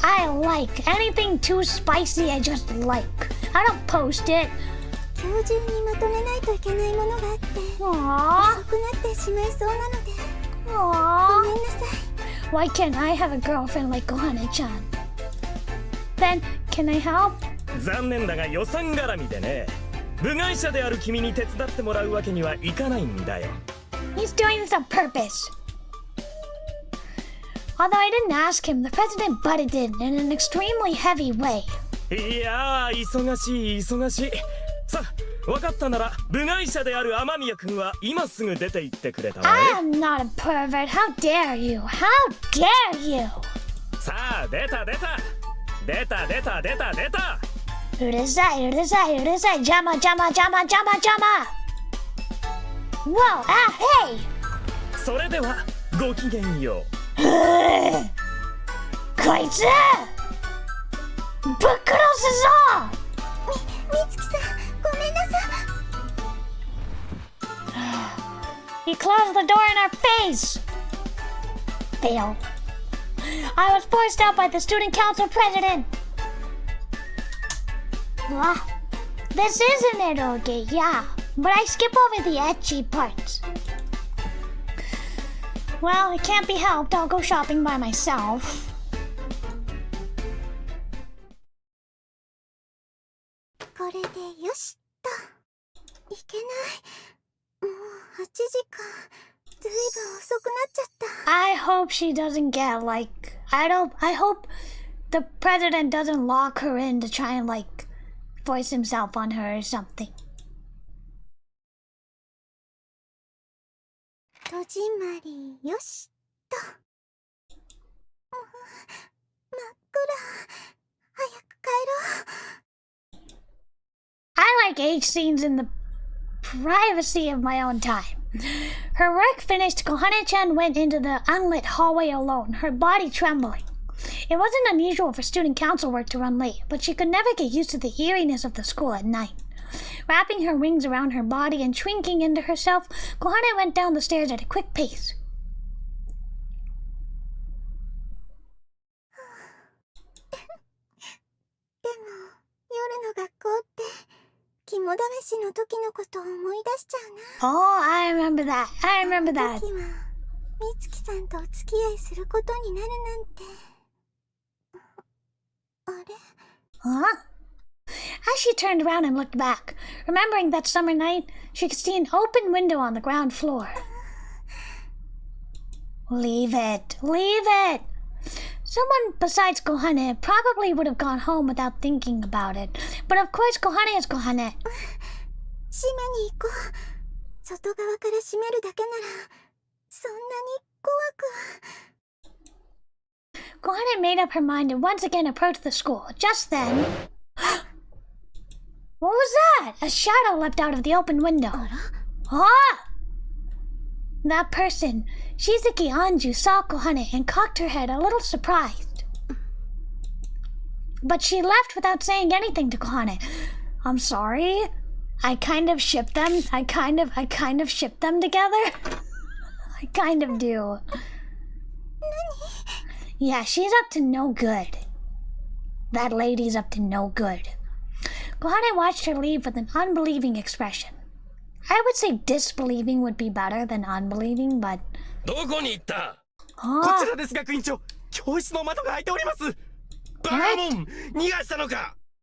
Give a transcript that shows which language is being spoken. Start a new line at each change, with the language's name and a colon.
English: I like anything too spicy. I just like. I don't post it.
Japanese: 今日中にまとめないといけないものがあって Aww. 遅くなってしまいそうなので Aww. ごめんなさい
English: Why can't I have a girlfriend like Kohane-chan? Then, can I help? 残念だが予算絡みでね部外者である君に手伝ってもらうわけにはいかないんだよ He's doing this on purpose. Although I didn't ask him, the president butted in an extremely heavy way.
Japanese: いやー、忙しい忙しい。さあ、分かったなら部外者である雨宮君は今すぐ出て行ってくれたわ
English: I
Japanese: ね。
English: am not a pervert. How dare you? How dare you?
Japanese: さあ、出た出た出た出た出た出た。うるさいうるさいうるさい。邪魔邪魔邪魔邪魔邪魔。
English: Whoa, ah, hey!
Japanese: それではごきげんよう。こいつぶっ殺すぞ。みつきさん、ごめんなさい。
English: He closed the door in our face. Fail. I was forced out by the student council president. Well, this isn't eroge, yeah, but I skip over the ecchi parts. Well, it can't be helped. I'll go shopping by myself.
Japanese: これでよしと。いけない。もう8時間。ずいぶん遅くなっちゃった。
English: I hope she doesn't get like I hope the president doesn't lock her in to try and like force himself on her or something.
Japanese: 戸締まりよしと。真っ暗。早く帰ろう。
English: I like age scenes in the privacy of my own time. Her work finished, Kohane-chan went into the unlit hallway alone, her body trembling. It wasn't unusual for student council work to run late, but she could never get used to the eeriness of the school at night. Wrapping her wings around her body and shrinking into herself, Kohane went down the stairs at a quick pace.
Japanese: でも夜の学校って肝試しの時のことを思い出しちゃうな。
English: Oh, I remember that. I remember that.
Japanese: 時は美月さんとお付き合いすることになるなんて。あれ？ Huh?
English: As she turned around and looked back, remembering that summer night, she could see an open window on the ground floor. Leave it. Leave it. Someone besides Kohane probably would have gone home without thinking about it. But of course Kohane is Kohane. 閉めに行こう。外側から閉めるだけならそんなに怖くは。 Kohane made up her mind and once again approached the school. Just then... What was that? A shadow leapt out of the open window. Ah! That person, Shizuki Anju, saw Kohane and cocked her head, a little surprised. But she left without saying anything to Kohane. I'm sorry. I kind of ship them. I kind of ship them together. I kind of do. Yeah, she's up to no good. That lady's up to no good. Kohane watched her leave with an unbelieving expression. I would say disbelieving would be better than unbelieving, but...
Japanese: どこに行った？あこちらです学院長。教室の窓が開いております。バカモン、逃がしたのか？